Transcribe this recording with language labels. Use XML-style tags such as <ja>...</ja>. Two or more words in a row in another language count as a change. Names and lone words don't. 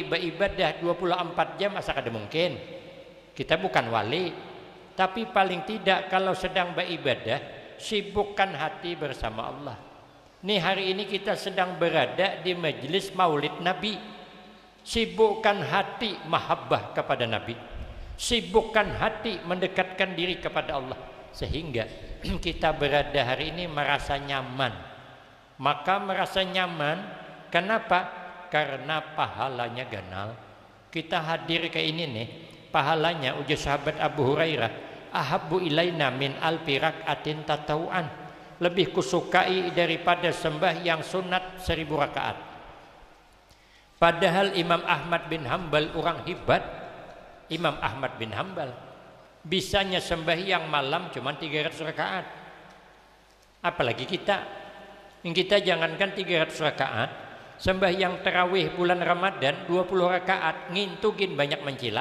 <bjn>beribadah 24 jam asa kada mungkin kita bukan wali tapi paling tidak kalau sedang beribadah sibukkan hati bersama Allah nih hari ini kita sedang berada di majelis maulid Nabi sibukkan hati mahabbah kepada Nabi sibukkan hati mendekatkan diri kepada Allah sehingga kita berada hari ini merasa nyaman maka merasa nyaman Kenapa? Karena pahalanya ganal. Kita hadir ke ini nih, pahalanya ujar sahabat Abu Hurairah,</bjn> <ar>أحب إلينا من ألف ركعة تطوعا,</ar> <bjn>lebih kusukai daripada sembahyang sunat 1000 rakaat. Padahal Imam Ahmad bin Hambal orang hebat. Imam Ahmad bin Hambal bisanya sembahyang malam cuma 300 rakaat. Apalagi kita, yang kita jangankan 300 rakaat, sembahyang tarawih bulan Ramadan 20 rakaat ngintugin banyak mencilat.</bjn>